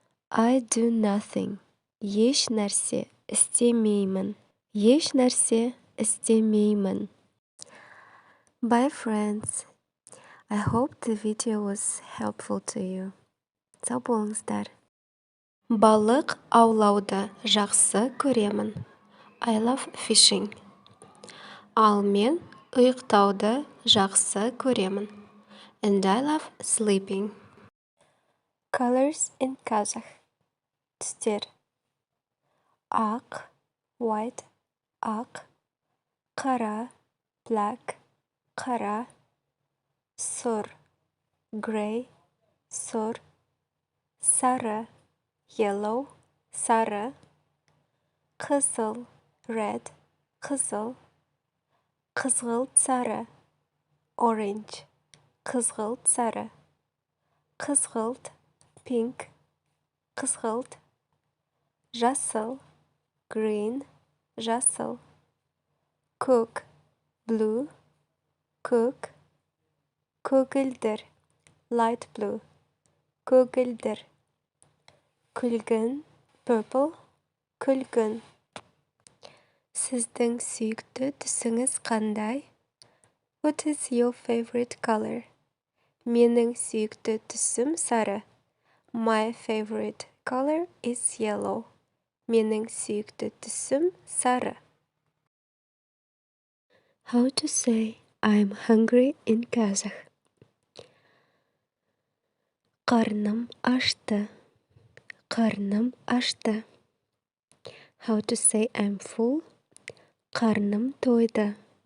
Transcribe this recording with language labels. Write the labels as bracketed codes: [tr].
[en] I do nothing. [kk] Еш нәрсе істемеймін. Еш нәрсе істемеймін. [en] Bye friends. I hope the video was helpful to you. [kk] Сау болыңыздар. Балық аулауды жақсы көремін. [en] I love fishing. [kk] Ал мен ұйықтауды жақсы көремін. [en] And I love sleeping. Colors in Kazakh. Түстер. [kk] Ақ, white, ақ. Қара, black, қара. Сұр, gray, сұр. Сары, yellow, сары. Қызыл, red, қызыл. Қызғылт сары, orange, қызғылт сары. Қызғылт, pink, қызғылт. Жасыл, green, жасыл. Көк, blue, көк. Көгілдір, light blue, көгілдір. Күлгін, purple, күлгін. Сіздің сүйікті түсіңіз қандай? [en] What is your favorite color? [kk] Менің сүйікті түсім сары. [en] My favorite color is yellow. [kk] Менің сүйікті түсім сары. [en] How to say I'm hungry in Kazakh? [kk] Қарным ашты. Қарным ашты. [en] How to say I'm full? [kk] Қарным тойды.